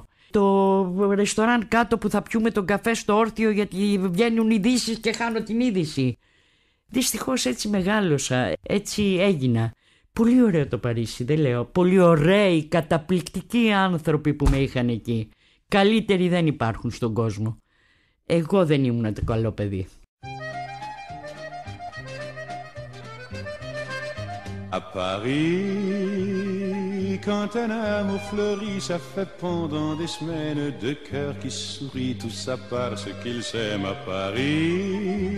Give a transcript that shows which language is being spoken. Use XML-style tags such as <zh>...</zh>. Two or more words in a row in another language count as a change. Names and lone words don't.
<el>Το ρεστοράν κάτω που θα πιούμε τον καφέ στο όρθιο γιατί βγαίνουν ειδήσεις και χάνω την είδηση. Δυστυχώς έτσι μεγάλωσα, έτσι έγινα. Πολύ ωραίο το Παρίσι, δεν λέω. Πολύ ωραίοι, καταπληκτικοί άνθρωποι που με είχαν εκεί. Καλύτεροι δεν υπάρχουν στον κόσμο. Εγώ δεν ήμουν το καλό παιδί.</el> <fr>À Paris, quand un amour fleurit, ça fait pendant des semaines deux cœurs qui sourient, tout ça parce qu'ils s'aiment à Paris.</fr>